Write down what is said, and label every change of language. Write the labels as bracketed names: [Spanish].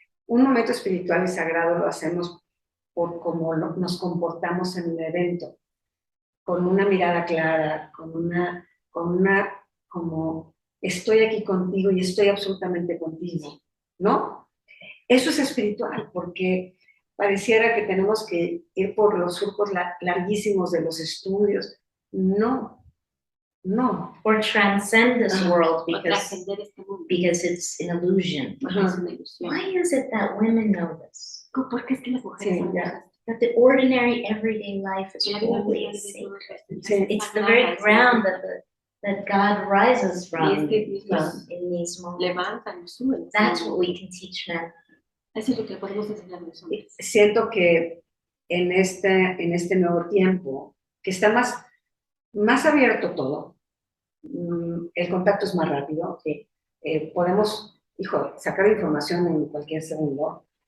[Spanish] Un momento espiritual y sagrado lo hacemos por cómo nos comportamos en un evento, con una mirada clara, con una como estoy aquí contigo y estoy absolutamente contigo, ¿no? Eso es espiritual, porque pareciera que tenemos que ir por los surcos larguísimos de los estudios. No. [English] Or transcend this world because it's an illusion. Why is it that women know this? That the ordinary everyday life is holy and sacred. It's the very ground that God rises from in these moments. That's what we can teach men. [Spanish] Siento que en este nuevo tiempo, que está más abierto todo, el contacto es más rápido, que podemos, sacar información en cualquier segundo.